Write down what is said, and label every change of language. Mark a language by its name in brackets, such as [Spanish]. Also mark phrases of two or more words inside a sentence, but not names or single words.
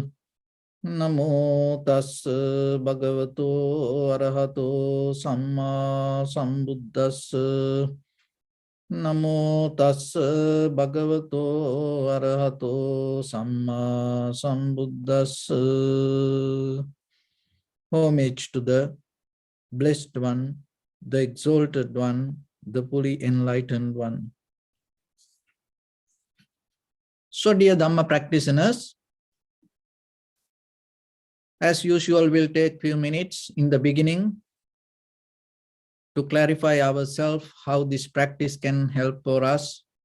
[Pali] Namo tassa bhagavato arahato samma sambuddhassa. Namo tassa bhagavato arahato samma sambuddhassa. [English] Homage to the Blessed One, the Exalted One, the fully enlightened one. So dear Dhamma practitioners, as usual, we'll take few minutes in the beginning to clarify ourselves how this practice can help for us.